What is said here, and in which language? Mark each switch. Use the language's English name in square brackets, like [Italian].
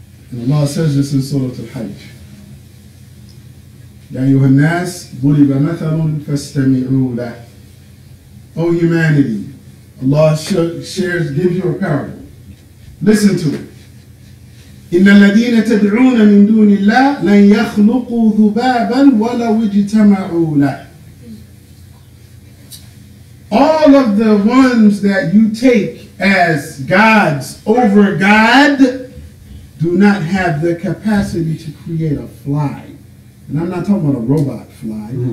[English] And Allah says this in Surah Al-Hajj. [Arabic] Ya ayyuhan nas, duriba mathalun fastami'u lah. [English] O humanity, Allah gives you a parable. Listen to it. [Arabic] إن الذين تدعون من دون الله لن يخلقوا ذبابا ولو اجتمعوا له. [English] All of the ones that you take as gods over God do not have the capacity to create a fly. And I'm not talking about a robot fly.